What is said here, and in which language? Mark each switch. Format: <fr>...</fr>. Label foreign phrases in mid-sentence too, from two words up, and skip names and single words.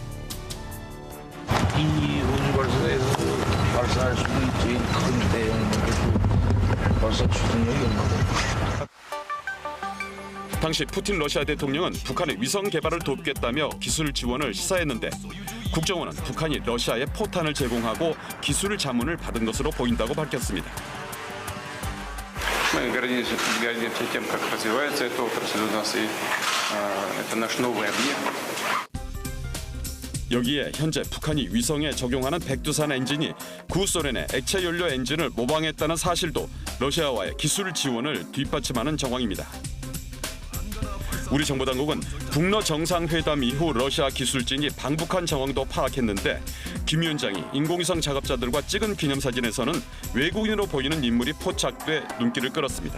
<ko>이 우주발사에서 발사할 수 있는 제일 큰 대형은 발사 추진력이 없는 겁니다. 당시 푸틴 러시아 대통령은 북한의 위성 개발을 돕겠다며 기술 지원을 시사했는데 국정원은 북한이 러시아에 포탄을 제공하고 기술 자문을 받은 것으로 보인다고 밝혔습니다.</ko> <ru>Мы гордимся тем, как развивается эта отрасль у нас, и это наш новый объект.</ru> <ko>여기에 현재 북한이 위성에 적용하는 백두산 엔진이 구소련의 액체 연료 엔진을 모방했다는 사실도 러시아와의 기술 지원을 뒷받침하는 정황입니다. 우리 정보당국은 북러 정상회담 이후 러시아 기술진이 방북한 정황도 파악했는데 김 위원장이 인공위성 작업자들과 찍은 기념사진에서는 외국인으로 보이는 인물이 포착돼 눈길을 끌었습니다.</ko>